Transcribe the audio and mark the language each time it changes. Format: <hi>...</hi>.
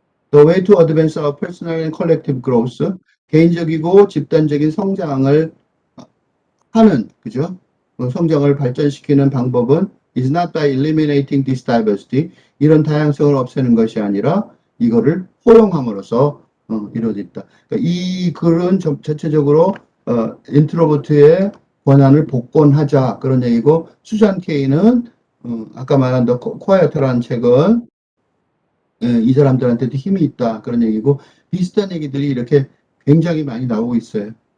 <en>The way to advance our personal and collective growth.</en> <ko>개인적이고 집단적인 성장을 하는, 그죠? 성장을 발전시키는 방법은</ko> <en>is not by eliminating this diversity.</en> <ko>이런 다양성을 없애는 것이 아니라 이거를 포용함으로써 이루어졌다. 그러니까 이 글은 전체적으로 인트로버트의 권한을 복권하자 그런 얘기고, 수잔 케이는 아까 말한 더 quiet라는 책은 이 사람들한테도 힘이 있다 그런 얘기고, 비슷한 얘기들이 이렇게 굉장히 많이 나오고 있어요.</ko>